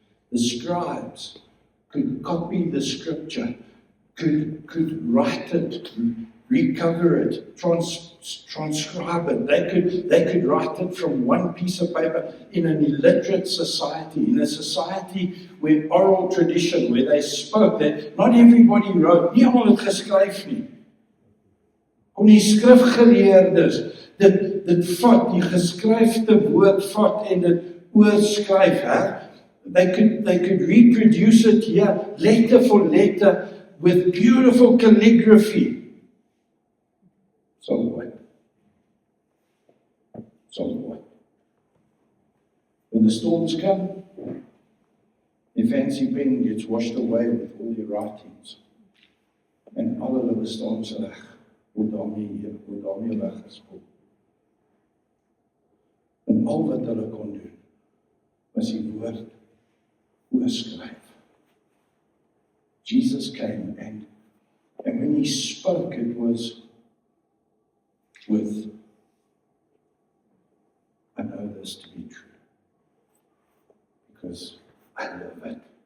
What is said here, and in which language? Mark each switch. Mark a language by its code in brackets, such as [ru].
[en] The scribes could copy the scripture, could write it, recover it, transcribe it. They could write it from one piece of paper in an illiterate society, in a society where oral tradition, where they spoke, that not everybody wrote. [af] Nie almal het geskryf nie. Kon die skrifgeleerdes dit vat, die geskryfde woord vat en dit oorskryf, hè? [en] They could reproduce it here, letter for letter, with beautiful calligraphy. So what? When the storms come, the fancy pen gets washed away with all your writings. [af] And alle hulle staan se reg, word daarmee weggespoel. En al wat hulle kon doen, was die woord oorskryf. [en] Jesus came and when he spoke, it was with, I know this to be true because I live it.